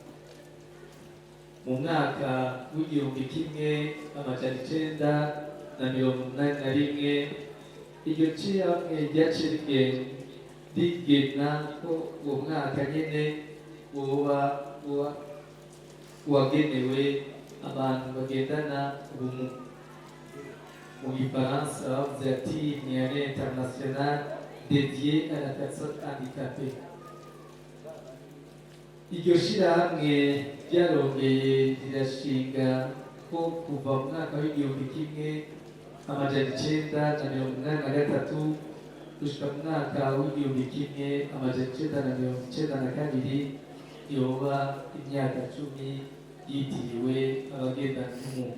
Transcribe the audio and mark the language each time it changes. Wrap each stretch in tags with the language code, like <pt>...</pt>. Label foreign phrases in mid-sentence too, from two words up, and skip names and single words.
<rn>Mu mwaka w'1981 iryo shirahamwe ryaciye rigena ko uwo mwaka nyene woba wagenewe abantu bagendana ubumuga. Mu Gifaransa bavuze ati ni</rn> <fr>année internationale dédiée à la personne handicapée.</fr> <rn>Iryo shirahamwe ryarongeye rirashinga ko kuva mu mwaka w'1983 gushika mu mwaka w'1992 yoba imyaka 10 yitiriwe abagendana ubumuga.</rn>